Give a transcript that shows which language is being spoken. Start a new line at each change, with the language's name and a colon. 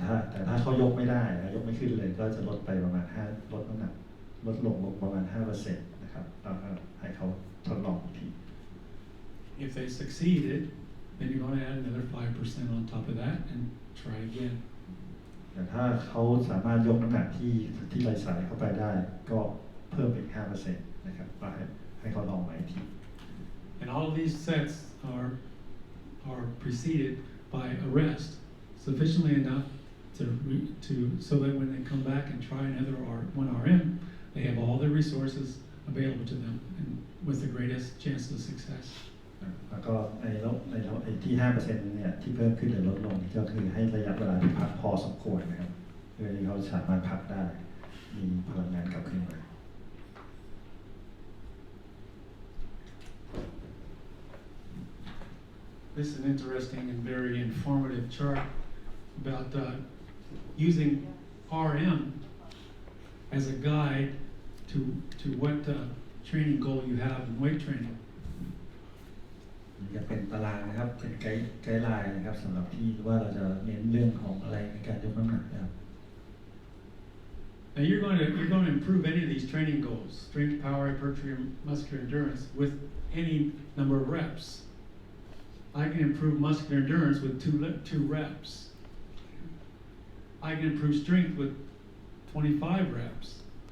Thai: แต่ถ้าเขายกไม่ได้ยกไม่ขึ้นเลยก็จะลดไปประมาณลดน้ำหนักลดลงประมาณ 5% นะครับแล้วก็ให้เขาทดลองอีกที
English: If they succeeded, then you're going to add another 5% on top of that and try again.
Thai: แต่ถ้าเขาสามารถยกน้ำหนักที่ไหล่สายเข้าไปได้ก็เพิ่มอีก 5% นะครับก็ให้เขาลองใหม่อีกที
English: And all of these sets are preceded by a rest sufficiently enough to so that when they come back and try another one RM, they have all the resources available to them and with the greatest chance of success.
Thai: แล้วก็ในที่ 5% เนี่ยที่เพิ่มขึ้นหรือลดลงก็คือให้ระยะเวลาที่พักพอสมควรนะครับเพื่อที่เขาสามารถพักได้มีพลังงานกลับขึ้นมา
English: This is an interesting and very informative chart about using RM as a guide to what training goal you have in weight training.
Thai: จะเป็นตารางนะครับเป็นไกด์ไลน์นะครับสำหรับที่ว่าเราจะเน้นเรื่องของอะไรในการยกน้ำหนักนะครับ
English: Now you're going to improve any of these training goals, strength, power, hypertrophy, and muscular endurance with any number of reps. I can improve muscular endurance with two reps. I can improve strength with 25 reps.